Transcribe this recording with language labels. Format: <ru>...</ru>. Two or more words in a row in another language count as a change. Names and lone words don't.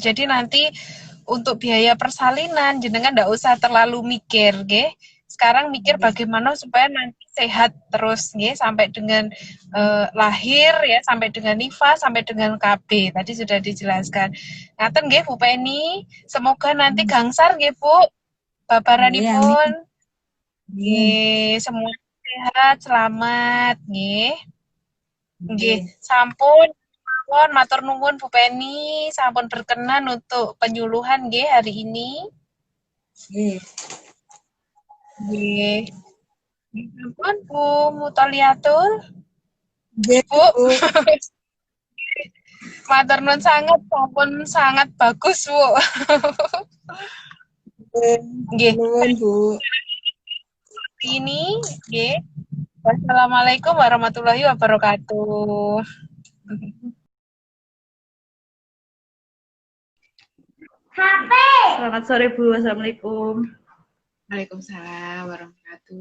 <id>Jadi nanti untuk biaya persalinan jenengan ndak usah terlalu mikir, nggih. Sekarang mikir bagaimana supaya nanti sehat terus nggih sampai dengan lahir ya, sampai dengan nifas, sampai dengan KB. Tadi sudah dijelaskan.</id> <jv>Ngaten nggih Bu Penny.</jv> <id>Semoga nanti</id> <jv>gangsar nggih</jv> <id>Bu.</id> <jv>Babaranipun.</jv> <id>Nggih, semua sehat, selamat nggih.</id> <jv>Nggih, sampun mawon matur nuwun Bu Penny, sampun</jv> <id>berkenan untuk penyuluhan nggih hari ini.</id> <jv>Nggih. Nggih. Sampun Bu Mutoliatul. Nggih, Bu. Bu. Matur nuwun sangat, sampun</jv> <id>sangat bagus,</id> <jv>Bu. Nggih. Nuwun, Bu.</jv> <id>Ini nggih.</id> <ar>Wassalamualaikum warahmatullahi wabarakatuh.</ar> <id>Selamat sore Bu, Assalamualaikum.</id> <ar>Waalaikumsalam warahmatullahi wabarakatuh.</ar>